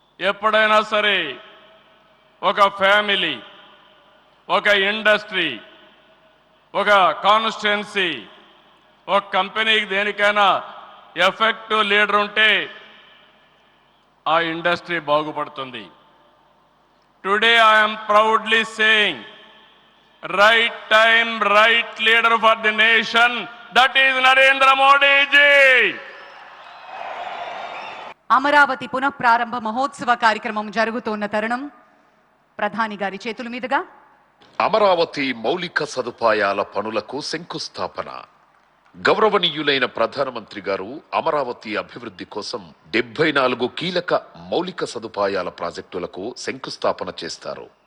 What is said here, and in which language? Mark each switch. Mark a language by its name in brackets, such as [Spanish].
[Telugu] ఎప్పుడైనా సరే ఒక ఫ్యామిలీ, ఒక ఇండస్ట్రీ, ఒక కాన్స్టిట్యుయెన్సీ, ఒక కంపెనీకి దేనికైనా ఎఫెక్టివ్ లీడర్ ఉంటే ఆ ఇండస్ట్రీ బాగుపడుతుంది। [English] Today I am proudly saying, right time, right leader for the nation, that is Narendra Modi ji. [Telugu] Amaravati పునఃప్రారంభ మహోత్సవ కార్యక్రమం జరుగుతున్న తరుణం ప్రధాని గారి చేతుల మీదుగా అమరావతి మౌలిక సదుపాయాల పనులకు శంకుస్థాపన. గౌరవనీయులైన ప్రధానమంత్రి గారు అమరావతి అభివృద్ధి కోసం 74 కీలక మౌలిక సదుపాయాల ప్రాజెక్టులకు శంకుస్థాపన చేస్తారు.